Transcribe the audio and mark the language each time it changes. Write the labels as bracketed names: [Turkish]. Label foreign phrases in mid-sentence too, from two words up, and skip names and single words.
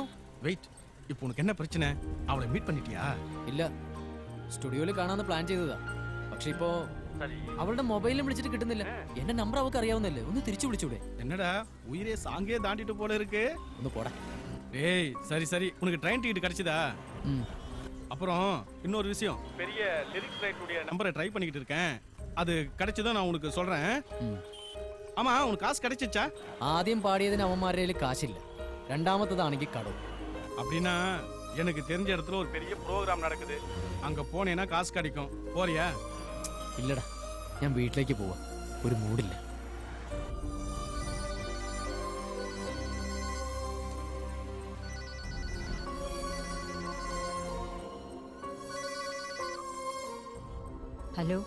[Malayalam] വെയിറ്റ്, [Tamil] இப்போ உனக்கு என்ன பிரச்சனை? அவளை மீட் பண்ணிட்டியா? [Malayalam] ഇല്ല, സ്റ്റുഡിയോയിൽ കാണാന്ന് പ്ലാൻ ചെയ്തതാ. പക്ഷെ ഇപ്പോ അവളുടെ മൊബൈലിലും വിളിച്ചിട്ട് കിട്ടുന്നില്ല. എന്റെ നമ്പർ അവൾക്ക് അറിയാവുന്നല്ലേ, ഒന്ന് തിരിച്ചു വിളിച്ചൂടെ? [Tamil] என்னடா உயிரே சாங்கே தாண்டிட்டு போல இருக்கு. [Malayalam] ഒന്ന് പോടാ. [Tamil] ஏய் சரி சரி, உனக்கு [English] train ticket [Tamil] கிடைச்சதா? அப்புறம் இன்னொரு விஷயம், பெரிய லிரிக்ஸ் ரைட்டுடைய நம்பரை ட்ரை பண்ணிக்கிட்டு இருக்கேன். அது கிடைச்சதும் நான் உனக்கு சொல்றேன். ஆமா, உனக்கு காசு கிடைச்சிச்சா? [Malayalam] ആദ്യം പാടിയതിന് അവന്മാരുടെ കയ്യിൽ കാശില്ല, രണ്ടാമത്തതാണെങ്കിൽ കടവും. [Tamil] அப்படின்னா எனக்கு தெரிஞ்ச இடத்துல ஒரு பெரிய ப்ரோக்ராம் நடக்குது. அங்க போனேன்னா காசு கிடைக்கும். போறியா? [Malayalam] ഇല്ലടാ, ഞാൻ വീട്ടിലേക്ക് പോവാ. ഒരു മൂഡില്ല. ഹലോ.